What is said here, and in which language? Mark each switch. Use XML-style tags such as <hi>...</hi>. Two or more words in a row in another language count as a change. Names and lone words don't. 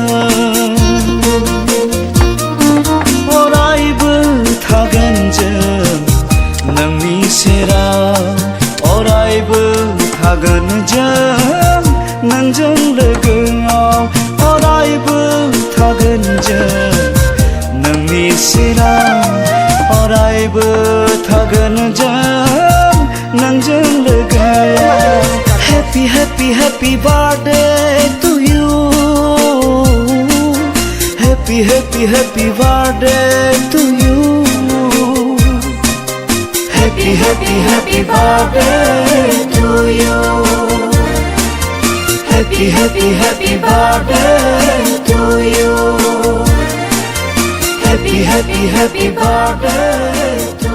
<brx>अरायबो थागोन जों नोंनि सेराव अरायबो थागोन जों नोंजों लोगोआव अरायबो थागोन जों नोंनि सेराव अरायबो थागोन जों नोंजों लोगोआव</brx> <en>Happy happy happy birthday to you Happy happy happy birthday to you Happy happy happy birthday to you Happy happy happy birthday to you Happy happy happy birthday</en>